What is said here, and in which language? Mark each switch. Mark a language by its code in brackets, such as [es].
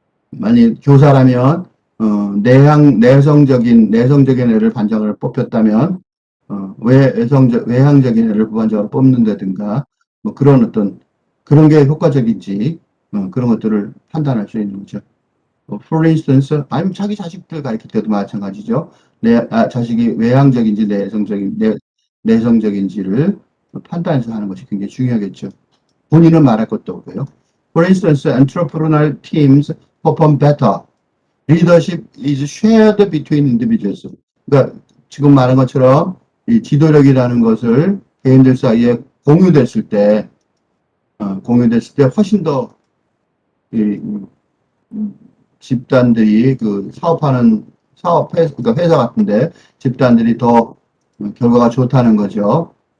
[ko] 만약 교사라면, 내성적인 애를 반장을 뽑혔다면, 외향적인 애를 부반장으로 뽑는다든가, 뭐 그런 그런 게 효과적인지, 그런 것들을 판단할 수 있는 거죠. [en] For instance, [ko] 아니면 자기 자식들 가르칠 때도 마찬가지죠. 자식이 외향적인지 내성적인지를 판단해서 하는 것이 굉장히 중요하겠죠. 본인은 말할 것도 없고요. [en] For instance, entrepreneurial teams perform better. Leadership is shared between individuals. [ko] 그러니까 지금 말한 것처럼 이 지도력이라는 것을 개인들 사이에 공유됐을 때 훨씬 더 이, 집단들이 그러니까 회사 같은데 집단들이 더 결과가 좋다는 거죠.